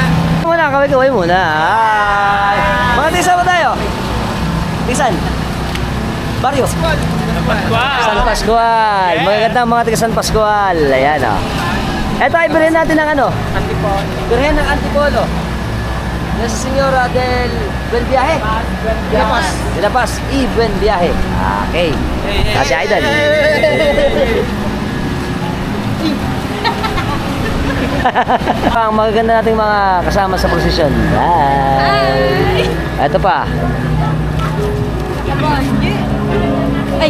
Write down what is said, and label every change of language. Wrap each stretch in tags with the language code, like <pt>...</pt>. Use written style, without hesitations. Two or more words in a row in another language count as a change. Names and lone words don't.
<tl>Muna, kaway muna. Hi. Mga tigasan mo tayo. Tigasan. Barrio. San Pascual. Magagandang mga tiga San Pascual. Ayan o. Ito ay bilhin natin ng ano? Antipolo. Bilhin ng Antipolo. Nasa Senyora del Buen Viaje. De La Paz. Y Buen Viaje. Okay. Kasi idol. Ang magaganda nating mga kasama sa prosesyon. Hi. Ito pa. Ay!</tl>